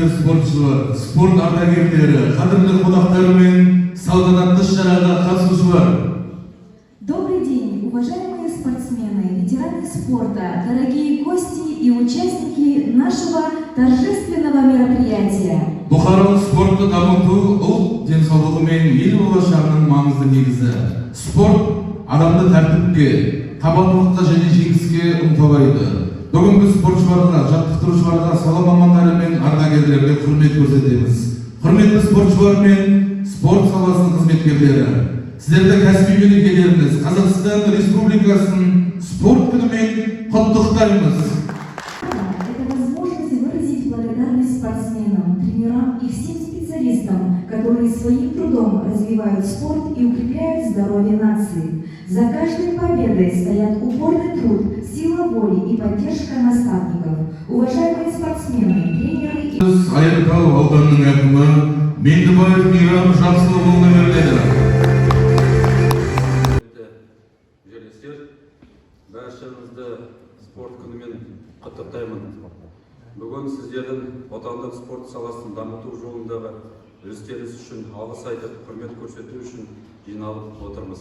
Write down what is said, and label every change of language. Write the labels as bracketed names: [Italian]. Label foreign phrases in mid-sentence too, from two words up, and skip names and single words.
[Kazakh] спортшылар, спорт ардагерлері, қадірлі қонақтар мен салтанатты шараға қатысушылар. [Russian] Добрый день, уважаемые спортсмены, ветераны спорта, дорогие гости и участники нашего торжественного мероприятия. [Kazakh] Бұқаралық спортты дамыту ұлт денсаулығы мен ел болашағының маңызды негізі. Спорт адамды тәртіпке, табандылыққа және жеңіске ұмтылайды. Бүгінгі спортшыларға, жаттықтырушыларға, сала мамандары мен ардагерлерге құрмет көрсетеміз. Құрметті спортшылар мен спорт саласының қызметкерлері, сіздерді кәсіби мерекелеріңіз Қазақстан Республикасының спорт күнімен құттықтаймыз. [Russian] Это возможность выразить благодарность спортсменам, тренерам и всем специалистам, которые своим трудом развивают спорт и укрепляют здоровье нации. За каждой победой стоят упорный труд, сила воли и поддержка наставников. Уважаемые спортсмены, тренеры и... [Kazakh] Айыртау ауданының әкімі Меңдібаев Мейрам Жақсылығұлына беріледі. Баршаңызды спорт күнімен құттықтаймын. Бүгін сіздердің отандық спорт саласын дамыту жолындағы үлестеріңіз үшін алғыс айтып, құрмет көрсету үшін жиналып отырмыз.